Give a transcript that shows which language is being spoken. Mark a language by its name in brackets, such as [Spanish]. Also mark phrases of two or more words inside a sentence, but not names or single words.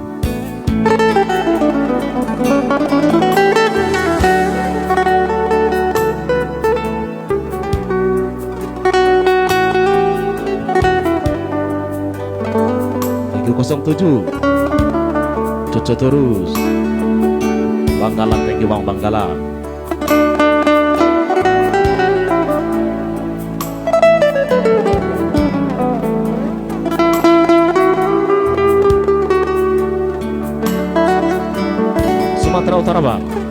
[English] Thank you 07 Coco terus Bang Galang, thank you bang Galang. [Indonesian] Sumatera Utara bang.